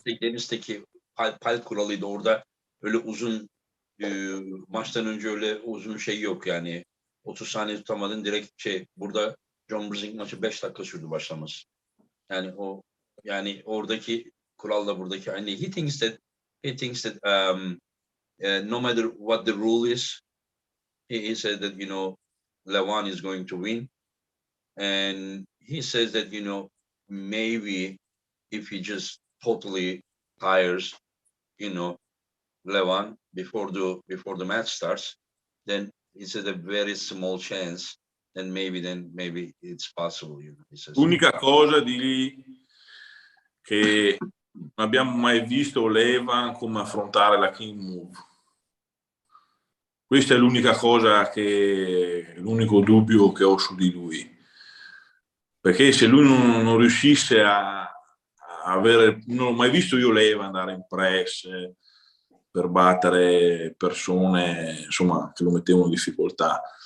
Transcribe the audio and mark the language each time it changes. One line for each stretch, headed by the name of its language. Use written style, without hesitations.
Turkish: Deniz'teki pal kuralıydı. Orada öyle uzun maçtan önce öyle uzun şey yok yani. 30 saniye tutamadın direkt burada John Brzink maçı 5 dakika sürdü başlaması. Yani o yani oradaki kuralla buradaki aynı.
English: He thinks that no matter what the rule is, he said that, you know, Levan is going to win. And he says that, you know, maybe if he just totally tires, you know, Levan before the match starts, then it's a very small chance. Then maybe it's possible, you know. He says.
Italian: L'unica cosa di lì che non abbiamo mai visto Levan come affrontare la King Move. Questa è l'unica cosa l'unico dubbio che ho su di lui. Perché se lui non riuscisse a avere, non ho mai visto io Levan andare in press per battere persone, insomma, che lo mettevano in difficoltà.